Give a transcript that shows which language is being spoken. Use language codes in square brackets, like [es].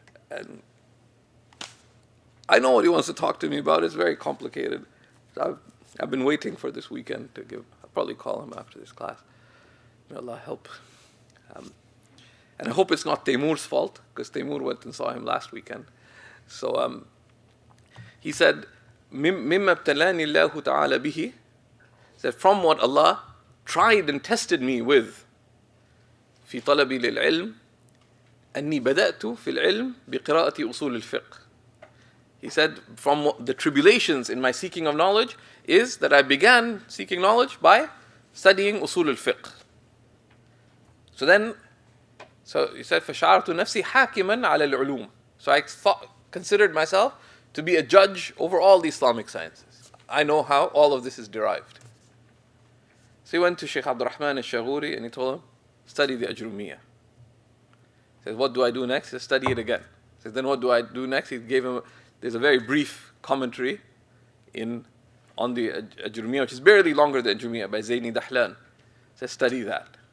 [en] And I know what he wants to talk to me about. It's very complicated. So I've been waiting for this weekend to I'll probably call him after this class. May Allah help. And I hope it's not Taimur's fault, because Taimur went and saw him last weekend. So he said, [ar] مِمَّا ابْتَلَانِ اللَّهُ تَعَالَى بِهِ, [en] said, from what Allah tried and tested me with, [ar] في طلبي للعلم أني بدأت في العلم بقراءة أصول الفقه. [en] He said, from the tribulations in my seeking of knowledge is that I began seeking knowledge by studying usul al-fiqh. So he said, [ar] فشعرت نفسي حاكما على العلوم. [en] So I considered myself to be a judge over all the Islamic sciences. I know how all of this is derived. So he went to Shaykh Abdurrahman al-Shaghuri and he told him, study the Ajrumiyah. He says, what do I do next? He says, study it again. He says, then what do I do next? He gave him, there's a very brief commentary on the Ajrumiyah, which is barely longer than Ajrumiyah, by Zaini Dahlan. He says, study that.